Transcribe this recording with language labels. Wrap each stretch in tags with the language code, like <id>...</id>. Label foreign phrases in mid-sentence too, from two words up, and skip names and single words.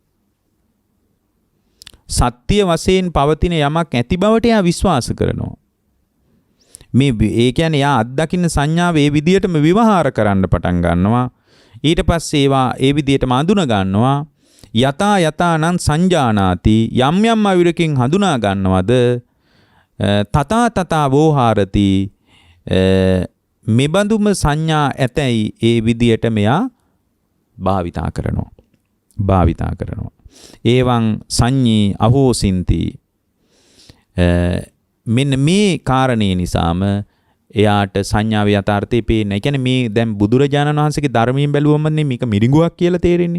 <si>සත්‍ය වශයෙන් පවතින යමක් ඇති බවට යා විශ්වාස කරනවා. ඒ කියන්නේ යා අත්දකින්න සංඥාව ඒ විදියටම විවහාර කරන්න පටන් ගන්නවා. ඊට පස්සේ ඒවා ඒ විදියටම අඳුන ගන්නවා.</si> <pi>යතා යතානං සංජානාති</pi> <si>යම් යම් අවිරකින් හඳුනා ගන්නවද</si> <pi>තථා තථා වෝහාරති</pi> <si>මෙබඳුම සංඥා ඇතැයි ඒ විදියට මෙයා භාවිතා කරනවා.</si> <pi>ඒවං සංඤී අහෝසින්ති.</pi> <si>මෙන්න මේ කාරණේ නිසාම එයාට සංඥාවේ යථාර්ථය පේන්නේ. ඒ කියන්නේ මේ දැන් බුදුරජාණන් වහන්සේගේ ධර්මයෙන් බැලුවමනේ මේක මිරිඟුවක් කියලා තේරෙන්නේ.</si>